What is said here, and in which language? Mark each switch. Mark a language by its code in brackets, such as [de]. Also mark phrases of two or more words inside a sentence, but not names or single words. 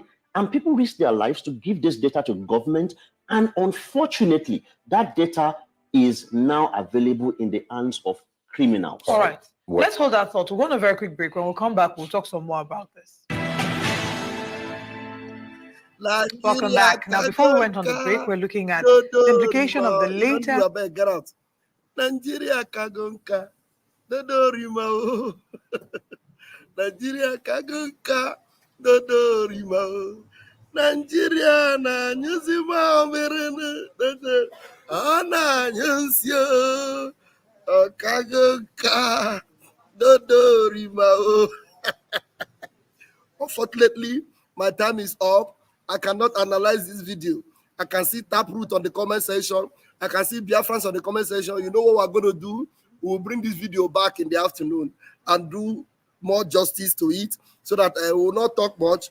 [en] And people risked their lives to give this data to government. And unfortunately, that data is now available in the hands of criminals. All right. Let's hold that thought. We'll go on a very quick break. When we'll come back, we'll talk some more about this. Welcome back. Now, before we went on the break, we're looking at the implication of the later... Get out. Nigeria kagonka, dodo rimao. Nigeria kagonka, dodo rimao. Nigeria na nyuzima merene, dodo ana nyusio. Kagonka, dodo rimao. Unfortunately, my time is up. I cannot analyze this video. I can see Taproot on the comment section. I can see Biafrans on the comment section. You know what we're going to do? We'll bring this video back in the afternoon and do more justice to it so that I will not talk much.